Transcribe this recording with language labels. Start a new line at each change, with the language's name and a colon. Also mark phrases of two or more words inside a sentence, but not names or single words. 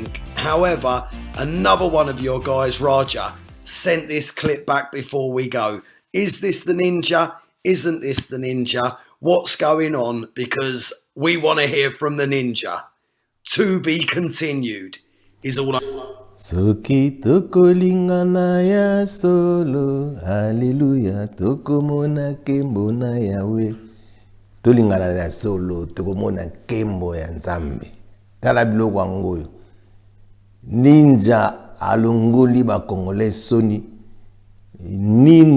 English: However, another one of your guys, Raja, sent this clip back before we go. Is this the Ninja? Isn't this the Ninja? What's going on? Because we want to hear from the Ninja. To be continued is all I...
Lingala: Soki tokolingana ya solo, hallelujah, tokomona kembo na Yahweh. Tolingana ya solo, tokomona kembo ya Nzambe. Tala biloko yango. Ninja alongoli ba Congolais soni.